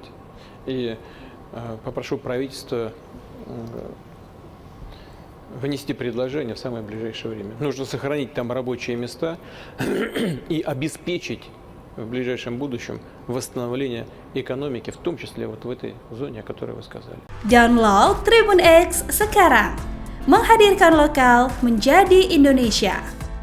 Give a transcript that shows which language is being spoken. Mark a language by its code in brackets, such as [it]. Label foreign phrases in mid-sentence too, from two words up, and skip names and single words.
[ru] И попрошу правительство внести предложение в самое ближайшее время. Нужно сохранить там рабочие места и обеспечить в ближайшем будущем восстановление экономики, в том числе вот в этой зоне, о которой вы сказали. [id] Download Tribun X sekarang, menghadirkan lokal menjadi Indonesia.